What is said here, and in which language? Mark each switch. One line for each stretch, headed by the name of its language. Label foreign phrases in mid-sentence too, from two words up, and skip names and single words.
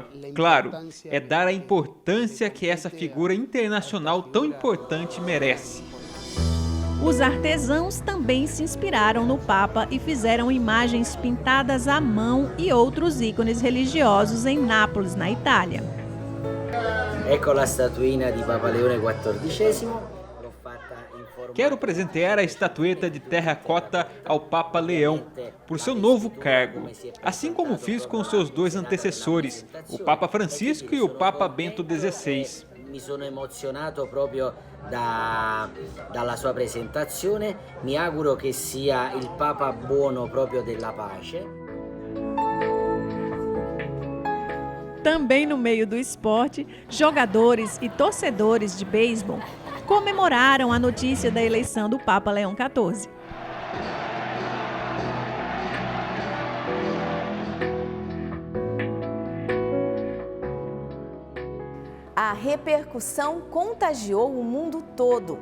Portuguese: Claro, é dar a importância que essa figura internacional tão importante merece. Os artesãos também se inspiraram no Papa e fizeram imagens pintadas à mão e outros ícones religiosos em Nápoles, na Itália.
Italian: Ecco la statuina di Papa Leone XIV.
Portuguese: Quero presentear a estatueta de terracota ao Papa Leão por seu novo cargo, assim como fiz com seus dois antecessores, o Papa Francisco e o Papa Bento XVI.
Italian: Mi sono emozionato proprio dalla sua presentazione. Mi auguro che sia il Papa buono proprio della pace.
Portuguese: Também no meio do esporte, jogadores e torcedores de beisebol comemoraram a notícia da eleição do Papa Leão XIV. A repercussão contagiou o mundo todo.